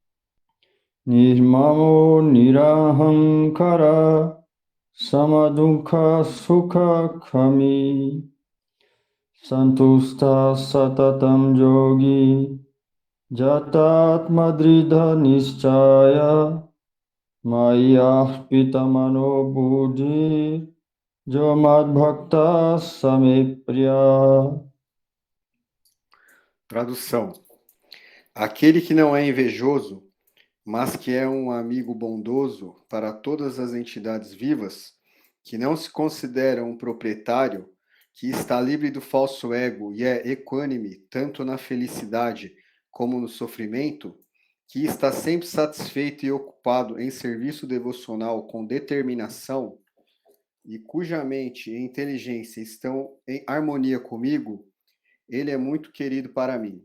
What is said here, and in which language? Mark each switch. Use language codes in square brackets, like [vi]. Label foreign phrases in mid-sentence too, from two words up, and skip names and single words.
[sa] Nirmamo Nirahankara Samadukha Sukha Kami Santusta Satatam Yogi Jatatmadridha Nischaya Maya Pitamano Buddhi Jomad Bhakta Samepriya. [pt] Tradução. Aquele que não é invejoso, mas que é um amigo bondoso para todas as entidades vivas, que não se considera um proprietário, que está livre do falso ego e é equânime tanto na felicidade como no sofrimento, que está sempre satisfeito e ocupado em serviço devocional com determinação e cuja mente e inteligência estão em harmonia comigo, ele é muito querido para mim.